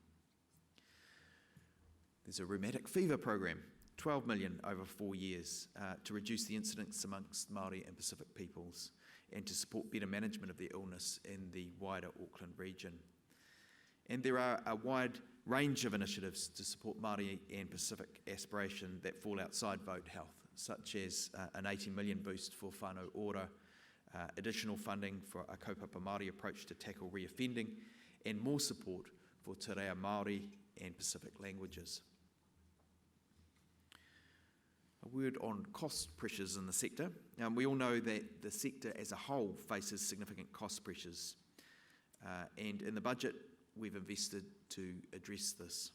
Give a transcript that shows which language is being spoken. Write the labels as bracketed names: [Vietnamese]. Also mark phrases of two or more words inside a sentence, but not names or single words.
[English] There's a rheumatic fever program, 12 million over 4 years to reduce the incidence amongst Māori and Pacific peoples and to support better management of the illness in the wider Auckland region. And there are a wide range of initiatives to support Māori and Pacific aspiration that fall outside vote health, such as an 80 million boost for whānau ora, additional funding for a [Māori] kaupapa Māori [English] approach to tackle reoffending, and more support for [Māori] te reo Māori [English] and Pacific languages. A word on cost pressures in the sector. We all know that the sector as a whole faces significant cost pressures, and in the budget we've invested to address this.